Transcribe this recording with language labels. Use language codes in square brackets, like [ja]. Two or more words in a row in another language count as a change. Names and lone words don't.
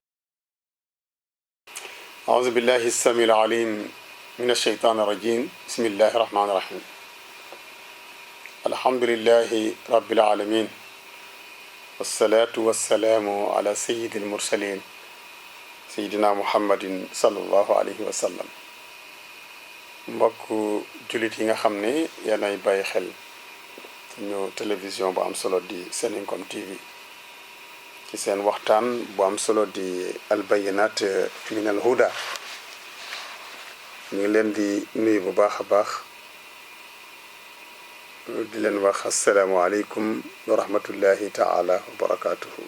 [ar] أعوذ بالله السميع العليم من الشيطان الرجيم. بسم الله الرحمن الرحيم. الحمد لله رب العالمين والصلاة والسلام على سيد المرسلين سيدنا محمد صلى الله عليه وسلم. [wo] mbokk jullit yi nga xam ne yéenay bàyyi xel suñu télévision bu am solo di Seninkom TV ci seen waxtaan bu am solo di albayinat min al huda. ñu ngi leen di nuyu bu baax a baax di leen wax [ar] السلام عليكم ورحمة الله تعالى وبركاته.